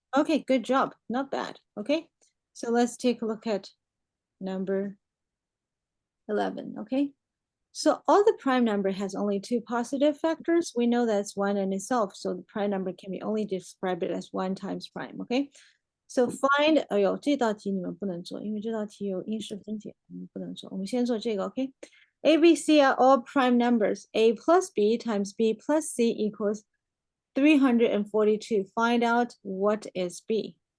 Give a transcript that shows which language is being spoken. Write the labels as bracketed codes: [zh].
[en] Okay, good job. Not bad. Okay, so let's take a look at number 11, okay? So all the prime number has only two positive factors. We know that's 1 and itself, so the prime number can be only described as 1 times prime, okay? So find, [zh] 哎呦，这道题你们不能做，因为这道题有因式分解，我们不能做。我们先做这个， [en] OK？A, B, C are all prime numbers. A plus B times B plus C equals 342. Find out what is B.